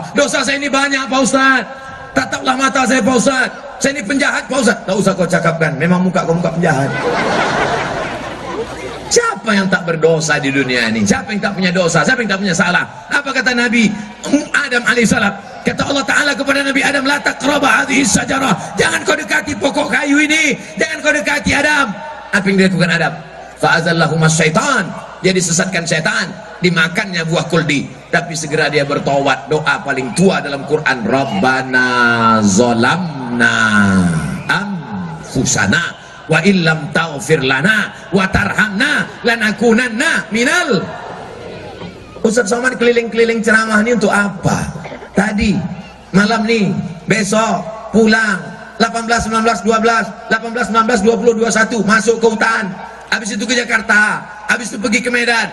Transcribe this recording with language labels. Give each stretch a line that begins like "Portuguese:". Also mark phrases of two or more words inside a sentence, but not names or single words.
Indonesian: Dosa saya ini banyak Pak Ustaz, tataplah mata saya Pak Ustaz, saya ini penjahat Pak Ustaz. Tak usah kau cakapkan, memang muka kau muka penjahat. Siapa yang tak berdosa di dunia ini? Siapa yang tak punya dosa? Siapa yang tak punya salah? Apa kata Nabi Adam alaihissalam? Kata Allah Ta'ala kepada Nabi Adam,
Arabic: لا تقربا هذه الشجرة,
Indonesian: jangan kau dekati pokok kayu ini, jangan kau dekati Adam. Apa yang dilakukan Adam?
Arabic: فأزلهما الشيطان,
Indonesian: dia disesatkan syaitan, dimakannya buah kuldi. Tapi segera dia bertaubat. Doa paling tua dalam Quran,
Arabic: ربنا ظلمنا أنفسنا وإن لم تغفر لنا وترحمنا لنكونن من.
Indonesian: Ustaz Somad keliling-keliling ceramah ini untuk apa? Tadi malam nih, besok pulang 18, 19, 12, 18, 19, 20, 21 masuk ke hutan, habis itu ke Jakarta, habis itu pergi ke Medan.